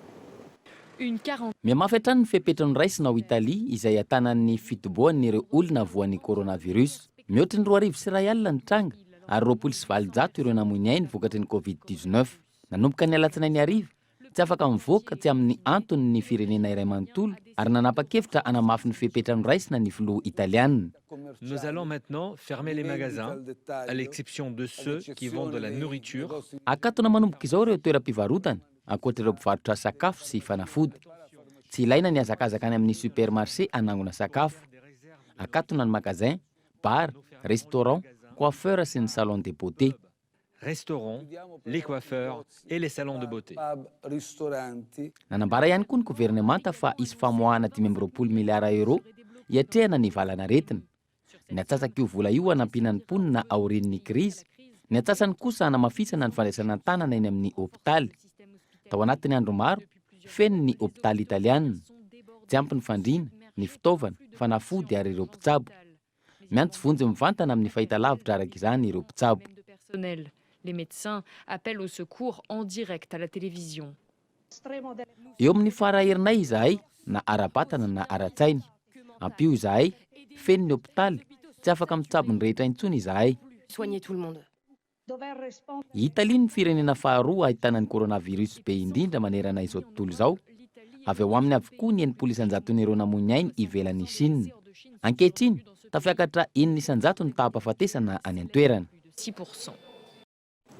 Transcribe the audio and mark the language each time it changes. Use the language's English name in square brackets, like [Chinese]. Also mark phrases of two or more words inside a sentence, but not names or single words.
[Malagasy] Miamafy hatrany ny fepetra ny raisina ao Italia izay atanan'ny fitoboan'ireo olona voan'ny coronavirus. Mihoatra ny 2,2 ny tranga ary 2,7 ireo namoiny ainy vokatry ny Covid-19. Nanomboka ny alatsinainy ariva, tsy afaka mivoaka tsy amin'ny antony ny firenena iray manontolo ary nanapa-kevitra hanamafy ny fepetra ny raisina ny filoha italiana. [French] Nous allons maintenant fermer les magasins, à l'exception de ceux qui vendent de la nourriture. [Malagasy] Akatona manomboka izao ireo toeram-pivarotana, ankoatra ireo mpivarotra sakafo sy fanafody. Tsy ilaina ny hazakazaka any amin'ny supermarché anangona sakafo. Akatona ny [French] magasin, bar, restaurant, coiffeur [Malagasy] sy ny [French] salon de beauté. Restaurants, les coiffeurs et les salons de beauté. [Malagasy] Nanambara ihany koa ny gouvernemanta fa isy famoahana 520 miliara euro hiatrehana ny valana aretina. Ny atsasaka io vola io hanampiana ny mponina aorian'ny krizy. Ny atsasany kosa hanamafisana ny fandraisana tanana eny amin'ny hopitaly. Tao anatin'ny andro maro, feno ny hopitaly italiana. Tsy ampy ny fandriana, ny fitaovana, fanafody ary ireo mpitsabo. Miantso vonjy mivantana amin'ny fahitalavitra araka izany ireo mpitsabo. [French] Les médecins appellent au secours en direct à la télévision. [Malagasy] Eo amin'ny faraherinay izahay na ara-batana na ara-tsaina. Ampio izahay, feno ny hopitaly, tsy afaka mitsabo ny rehetra intsony izahay. [French] Soigner tout le monde. [Malagasy] Italia ny firenena faharoa ahitana ny coronavirus be indrindra manerana izao tontolo izao. Avy ao aminy avokoa ny 900,000 namoiny ainy ivelan'ny Chine. Ankehitriny, tafiakatra 900 ny tahampahafatesana any an-toerana.